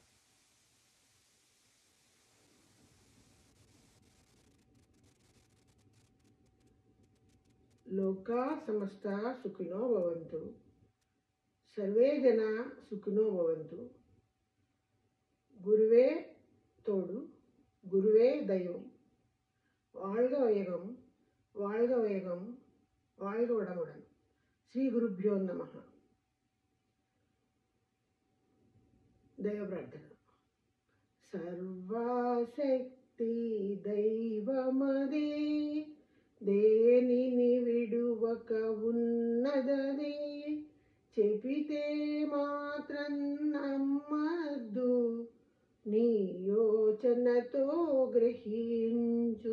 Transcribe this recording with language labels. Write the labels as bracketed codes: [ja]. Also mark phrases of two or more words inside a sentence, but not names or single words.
[sa] లోకా సమస్త సుఖినో భవంతు, సర్వే జన సుఖినో భవంతు. [te] గురువే తోడు, గురువే దైవం. [ta] வாழ்க வையகம், வாழ்க வையகம், வாழ்க வளமுடன். [sa] శ్రీ గురుభ్యో నమః. [te] దైవ ప్రార్థన. సర్వశక్తి దైవమదే, దేనిని విడువక ఉన్నదదే, చెపితే మాత్రం నమ్మద్దు, నీ యోచనతో గ్రహించు.